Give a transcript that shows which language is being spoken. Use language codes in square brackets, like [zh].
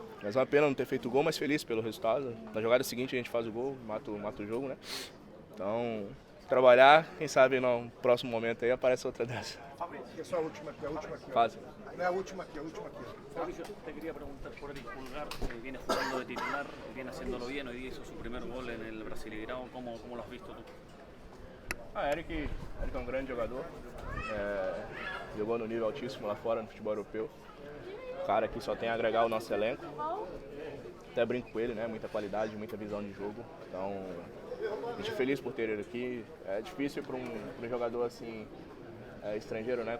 [pt] Mas é uma pena não ter feito o gol, mas feliz pelo resultado. Na jogada seguinte a gente faz o gol, mata o jogo, né? Então, trabalhar, quem sabe no próximo momento aí aparece outra dessa. É só a última aqui, Fase. Não é a última aqui, a última aqui. [es] Fabricio, te quería preguntar por el Pulgar, viene jugando de titular, viene haciéndolo bien, hoy día hizo su primer gol en el Brasileirão, ¿cómo lo has visto tú? [pt] Eric é um grande jogador, jogou no nível altíssimo lá fora no futebol europeu. Cara que só tem a agregar ao nosso elenco. Até brinco com ele, né? Muita qualidade, muita visão de jogo. Então, a gente é feliz por ter ele aqui. É difícil para um jogador assim, estrangeiro, né?